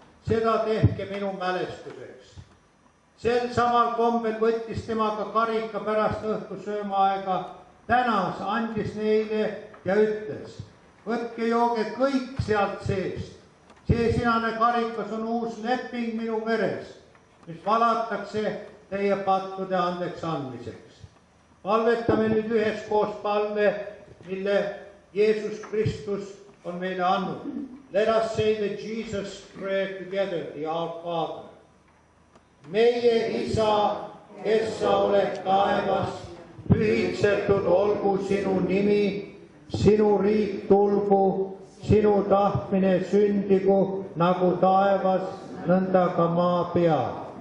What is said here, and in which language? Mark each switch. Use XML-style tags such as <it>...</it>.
<et>Seda tehke minu mälestuseks. Sel samal kombel võttis tema ka karika pärast õhtusööma aega, tänas, andis neile ja ütles: võtke, jooge kõik sealt seest. See sinane karikas on uus leping minu veres, mis valatakse teie pattude andeks andmiseks. Palvetame nüüd üheskoos palve, mille Jeesus Kristus on meile andnud.</et> <en>Let us say the Jesus prayer together, the Our Father.</en> <et>Meie Isa, kes sa oled taevas, pühitsetud olgu sinu nimi, sinu riik tulgu, sinu tahtmine sündigu nagu taevas, nõnda ka maa peal.</et>